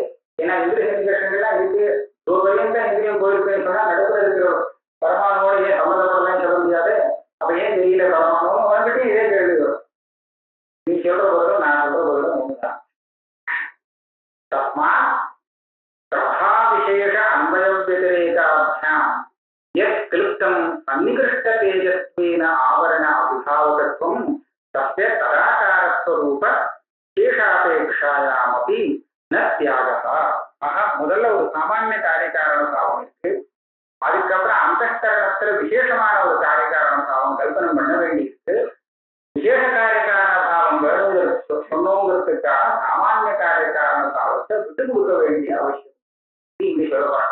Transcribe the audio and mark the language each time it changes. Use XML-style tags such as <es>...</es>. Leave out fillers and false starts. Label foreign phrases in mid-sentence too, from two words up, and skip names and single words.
<ta>ஏன்னா இந்திரிய சன்னிகர்ஷங்கள்லாம் இருக்கு, தான் இந்திரியம் போயிருக்குன்னு சொன்னா நடுப்புற இருக்கிற பரமானோட ஏன் சம்மந்தப்படலாம் சொல்ல முடியாது. அப்ப ஏன் தெரியல பரமானு வந்துட்டு இதே கேள்வி வரும். நீ சொல்ற போதும் நான் சொல்ற போதும் ஒண்ணுதான்.</ta> <sa>तस्मात् प्रभा विशेष अन्वय व्यतिरेकाभ्याम यत् क्लिप्तं सन्निकृष्ट तेजस्वेन आवरण अभिभावकत्वं तस्य तदाकारस्वरूप शेषापेक्षायामपि न त्यागः.</sa> <ta>ஆக முதல்ல ஒரு சாமானிய காரியகாரண பாவம் இருக்கு, அதுக்கப்புறம் அந்தஸ்கரணத்துல விசேஷமான ஒரு காரியகாரண பாவம் கல்பனை பண்ண வேண்டியிருக்கு. விசேஷ காரியகாரண பாவம் வேணுங்கிறது சொன்னோங்கிறதுக்காக சாமானிய காரியகாரண பாவத்தை விட்டு கொடுக்க வேண்டிய அவசியம் இப்படி சொல்றாங்க.</ta>